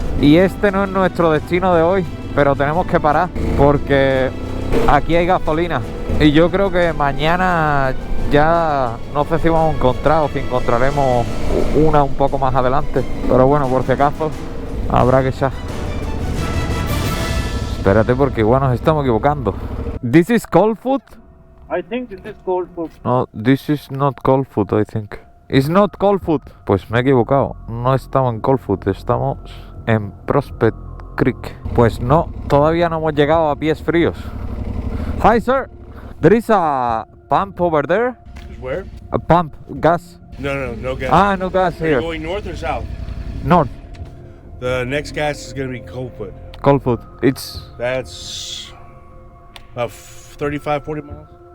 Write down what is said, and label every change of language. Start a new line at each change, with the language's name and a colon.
Spanish: Y este no es nuestro destino de hoy, pero tenemos que parar porque aquí hay gasolina. Y yo creo que mañana ya no sé si vamos a encontrar o si encontraremos una un poco más adelante. Pero bueno, por si acaso, habrá que echar. Espérate porque igual nos estamos equivocando.
English: ¿This is cold foot? I think this is cold foot. No, this is not cold foot, I think. It's not cold foot.
Spanish: Pues me he equivocado. No estamos en cold foot, estamos en Prospect Creek. Pues no, todavía no hemos llegado a pies fríos.
English: Hi, sir. There is a pump over there. Where? A pump, gas. No gas. Ah, no gas Are you here. going north or south? North, The next gas is going to be cold foot. cold foot. It's That's about 35, 40 miles.